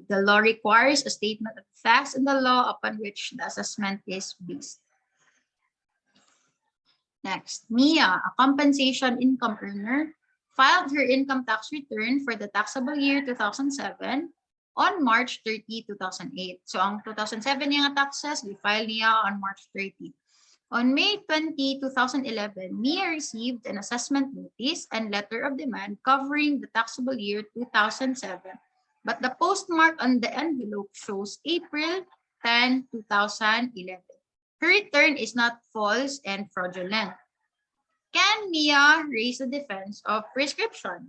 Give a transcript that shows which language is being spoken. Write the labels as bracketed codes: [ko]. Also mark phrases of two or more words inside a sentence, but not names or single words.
[en] The law requires a statement of facts in the law upon which the assessment is based. Next, Mia, a compensation income earner, filed her income tax return for the taxable year 2007 on March 30, 2008. [hil] So ang 2007 niya nga taxes, we-file niya on March 30. [en] On May 20, 2011, MIA received an assessment notice and letter of demand covering the taxable year 2007, but the postmark on the envelope shows April 10, 2011. Her return is not false and fraudulent. Can MIA raise a defense of prescription?